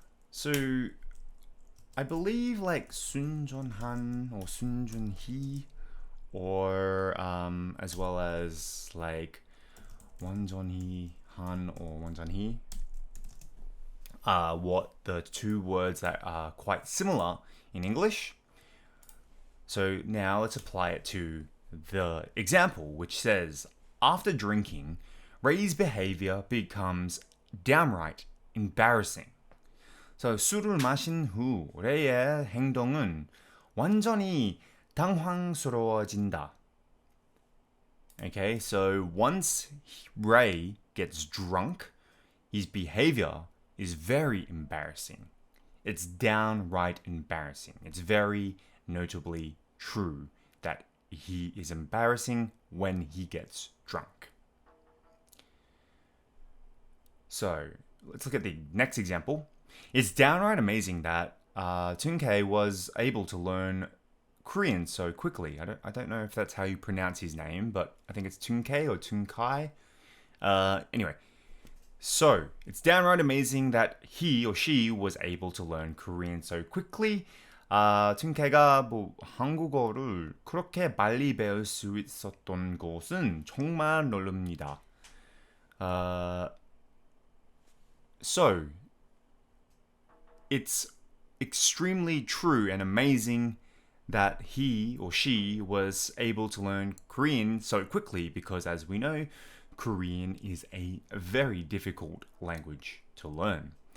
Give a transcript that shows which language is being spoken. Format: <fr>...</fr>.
<en>So I believe like Sun Jun-han or Sun Jun-hee, or as well as like Won Jun-hee Han or Won Jun-hee, what the two words that are quite similar in English. So now let's apply it to the example, which says, after drinking, Ray's behavior becomes downright embarrassing.</en> <ko>So 술을 마신 후 레이의 행동은 완전히 당황스러워진다.</ko> <en>Okay, so once Ray gets drunk, his behavior is very embarrassing. It's downright embarrassing. It's very notably true that he is embarrassing when he gets drunk. So let's look at the next example. It's downright amazing that Tunke was able to learn Korean so quickly. I don't know if that's how you pronounce his name, but I think it's Tunke or Tunkai. Anyway, so it's downright amazing that he or she was able to learn Korean so quickly.</en> <ko>튼케가 한국어를 그렇게 빨리 배울 수 있었던 것은 정말 놀랍니다.</ko> <en>So, it's extremely true and amazing that he or she was able to learn Korean so quickly because, as we know, Korean is a very difficult language to learn.</en>